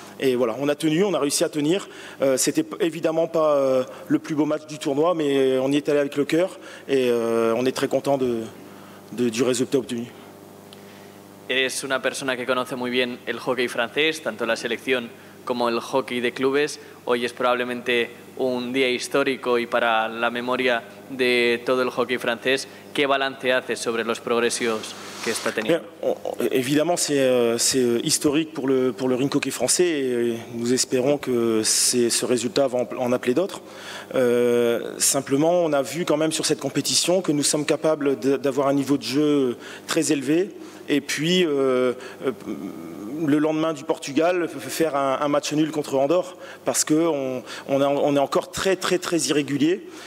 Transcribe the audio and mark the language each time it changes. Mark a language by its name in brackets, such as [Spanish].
[French] Et voilà, on a tenu, on a réussi à tenir. C'était évidemment pas le plus beau match du tournoi, mais on y est allé avec le cœur et on est très content du résultat obtenu. [Spanish] Eres una persona que conoce muy bien el hockey francés, tanto la selección como el hockey de clubes. Hoy es probablemente un día histórico y para la memoria de todo el hockey francés. ¿Qué balance haces sobre los progresos que está teniendo? [French] Évidemment, c'est historique pour le rink hockey français et nous espérons que ce résultat va en appeler d'autres. Simplement, on a vu quand même sur cette compétition que nous sommes capables d'avoir un niveau de jeu très élevé. Et puis, le lendemain du Portugal, faire un match nul contre Andorre, parce qu'on est encore très irrégulier.